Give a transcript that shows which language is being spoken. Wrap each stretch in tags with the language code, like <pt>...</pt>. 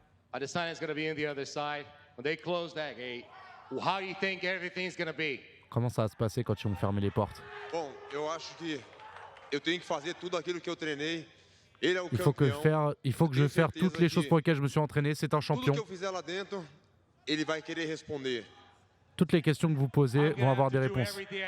<en>Adesanya's going to be on the other side. When they close that gate, how do you think everything's going to be?</en> <fr>Comment ça va se passer quand ils vont fermer les portes?</fr> <pt>Bon, eu acho que eu tenho que fazer tudo aquilo que eu treinei. Ele é o campeão.</pt> <fr>Il faut que je fasse toutes les choses pour lesquelles je me suis entraîné. C'est un champion.</fr> <pt>Tudo que eu fizer lá dentro, ele vai querer responder.</pt> <fr>Toutes les questions que vous posez vont avoir des réponses.</fr>